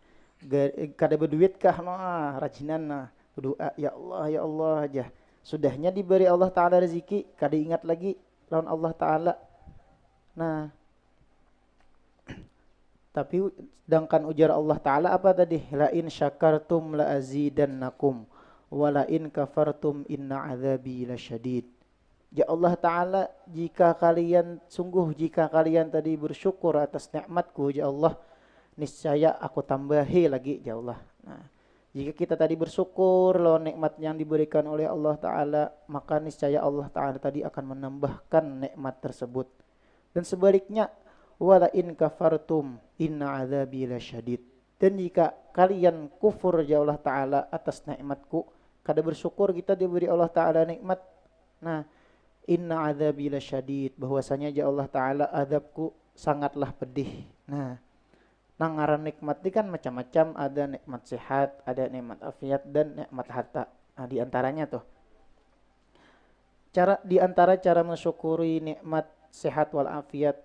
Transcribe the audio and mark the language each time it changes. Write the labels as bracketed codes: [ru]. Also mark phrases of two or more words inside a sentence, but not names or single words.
[bjn] Kada berduit kah nah rajinan nah berdoa ya Allah aja. Sudahnya diberi Allah taala rezeki kada ingat lagi lawan Allah taala. Nah, tapi sedangkan ujar Allah taala apa tadi? [ar] لئن شكرتم لأزيدنكم ولئن كفرتم إن عذابي لشديد. [bjn] Ya Allah Ta'ala, jika kalian tadi bersyukur atas nikmatku, ya Allah, niscaya aku tambahi lagi, ya Allah. Nah, jika kita tadi bersyukur lawan nikmat yang diberikan oleh Allah Ta'ala, maka niscaya Allah Ta'ala tadi akan menambahkan nikmat tersebut. Dan sebaliknya, [ar] ولئن كفرتم إن عذابي لشديد. [bjn] Dan jika kalian kufur, ya Allah Ta'ala, atas nikmatku, kada bersyukur kita diberi Allah Ta'ala nikmat. Nah, [ar] إن عذابي لشديد, [bjn] bahwasanya ya Allah taala azabku sangatlah pedih. Nah, nang ngaran nikmat ini kan macam-macam, ada nikmat sehat, ada nikmat afiat, dan nikmat harta. Nah, di antaranya tuh cara mensyukuri nikmat sehat wal afiat.